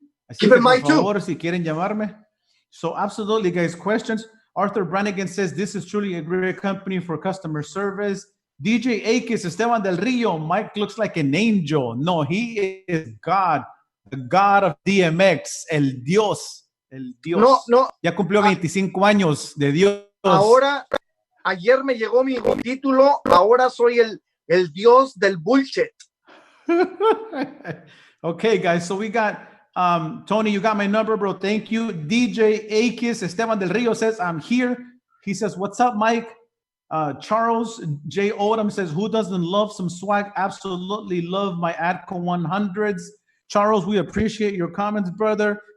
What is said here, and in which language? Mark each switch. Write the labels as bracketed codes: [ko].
[es] Así que, por favor, si quieren llamarme. [en] So absolutely, guys, questions. Arthur Brannigan says this is truly a great company for customer service. DJ Akis, Esteban del Rio, Mike looks like an angel. No, he is God. the God of DMX, [es] el Dios. El Dios. [en] No, no. [es] Ya cumplió 25 años de Dios. Ahora, ayer me llegó mi título, ahora soy el Dios del bullshit. [en] Okay, guys, so we got Tony, you got my number, bro. Thank you. DJ Akis Esteban del Rio says, I'm here. He says, what's up, Mike? Charles J. Odom says, who doesn't love some swag? Absolutely love my ATTCO 100s. Charles, we appreciate your comments, brother.